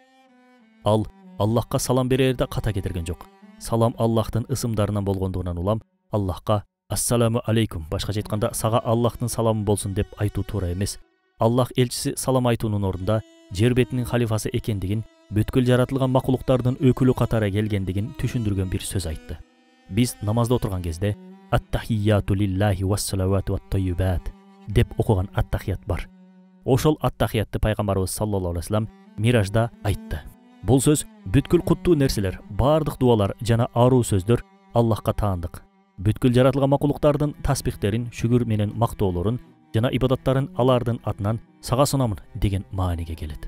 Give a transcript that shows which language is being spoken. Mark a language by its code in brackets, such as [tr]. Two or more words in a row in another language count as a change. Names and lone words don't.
[ky] Ал Аллахка салам берерде ката кетирген жок. Салам Аллахтын ысымдарынан болгондугунан улам Аллахка [ar] "السلام عليكم", [ky] башкача айтканда сага Аллахтын саламы болсун деп айтуу туура эмес. Аллах элчиси салам айтуунун ордунда жер бетинин халифасы экендигин, бүткүл жаратылган макулуктардын өкүлү катары келгендигин түшүндүргөн бир сөз айтты. Биз намазда отурган кезде [ar] "التحيات لله والصلوات والطيبات" [ky] деп окуган ат-тахият бар. Ошол ат-тахиятты пайгамбарыбыз [ar] صلى الله عليه وسلم [ky] миражда айтты. Бул сөз бүткүл куттуу нерселер, бардык дуалар жана аруу сөздөр Аллахка таандык. Бүткүл жаратылган макулуктардын тасбихтерин, шүгүр менен мактоолорун жана ибадаттарын алардын атынан сага сунамын деген мааниге келет.